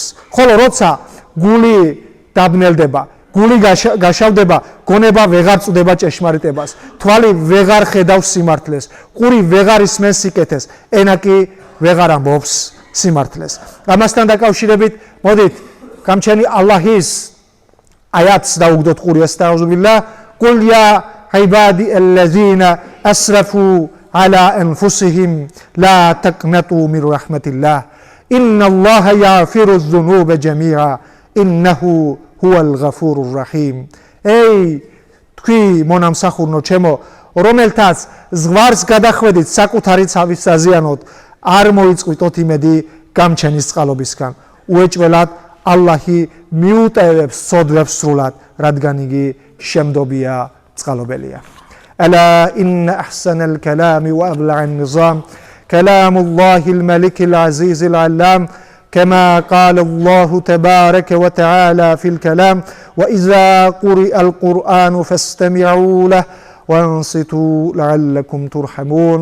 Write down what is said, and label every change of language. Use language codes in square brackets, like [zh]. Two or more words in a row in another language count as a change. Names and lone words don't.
[ka] ხოლო როცა გული დაბნელდება, გული გაშავდება, გონება ვეღარ წვდება ჭეშმარიტებას, თვალი ვეღარ ხედავს სიმართლეს, ყური ვეღარ ისმენს სიკეთეს, ენა კი ვეღარ ამბობს სიმართლეს. ამასთან დაკავშირებით მოდით გამჩენი ალლაჰის აიათს დავუგდოთ ყური ასტაღფირულlah. [ar] قل يا عبادي الذين أسرفوا على أنفسهم لا تقنطوا من رحمة الله إن الله يغفر الذنوب جميعا إنه هو الغفور الرحيم. [ka] أي თქვი მონამსახურნო ჩემო, რომელთაც ზღვარს გადახვედით საკუთარი ცავის საზიანოდ, არ მოიწყვიტოთ იმედი გამჩენის წყალობისგან. უეჭველად ალლაჰი მიუტევებს ცოდვებს სრულად, რადგან იგი შემდობია წყალობელია. [ar] ألا إن أحسن الكلام وأبلع النظام كلام الله الملك العزيز العلام كما قال الله تبارك وتعالى في الكلام وإذا قرئ القرآن فاستمعوا له وانصتوا لعلكم ترحمون.